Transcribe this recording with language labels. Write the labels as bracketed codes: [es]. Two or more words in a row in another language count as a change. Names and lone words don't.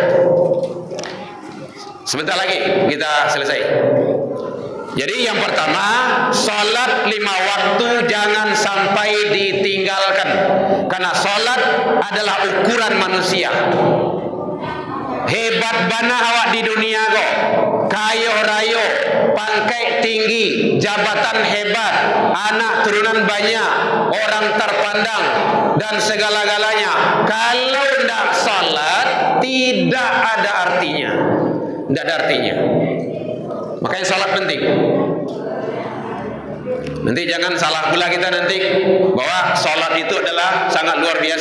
[id] Sebentar lagi kita selesai. Jadi yang pertama, salat 5 waktu jangan sampai ditinggalkan. Karena salat adalah ukuran manusia. [min] Hebat bana awak di dunia kok. Kayo rayo, pangkai tinggi, [id] jabatan hebat, anak turunan banyak, orang terpandang dan segala-galanya. Kalau tidak salat, tidak ada artinya. Tidak ada artinya. Makanya salat penting. Nanti jangan salah pula kita nanti bahwa salat itu adalah sangat luar biasa.